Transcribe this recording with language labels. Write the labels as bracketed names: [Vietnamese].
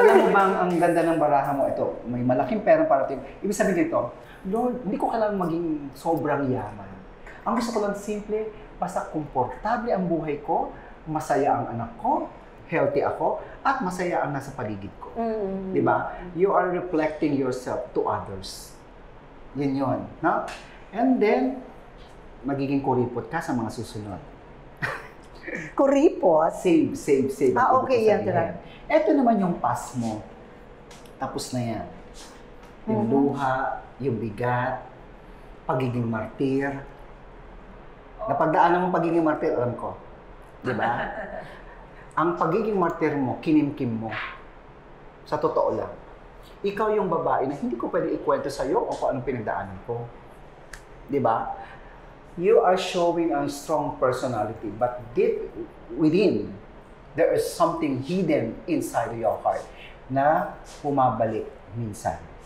[Filipino] Alam mo bang ang ganda ng baraha mo? Ito, may malaking perang parating. Ibig sabihin dito, Lord, hindi ko kailangan maging sobrang yaman. Ang gusto ko lang simple, basta komportable ang buhay ko, masaya ang anak ko, healthy ako, at masaya ang nasa paligid ko. Di ba? [English] You are reflecting yourself to others. [Filipino] Yun yun. No? [English] And then, [Filipino] magiging kuripot ka sa mga susunod. Kuripot? [English] Save. [Filipino] Ah, okay, yan. Ito naman yung past mo. Tapos na yan. Yung luha, yung bigat, pagiging martir. Napagdaanan mo pagiging martir, alam ko. Di ba? Ang pagiging martir mo, kinimkim mo. Sa totoo lang. Ikaw yung babae na hindi ko pwede ikwento sa'yo o kung anong pinagdaanan ko. Di ba? [English] You are showing a strong personality, but deep within, there is something hidden inside your heart [Filipino] na bumabalik minsan.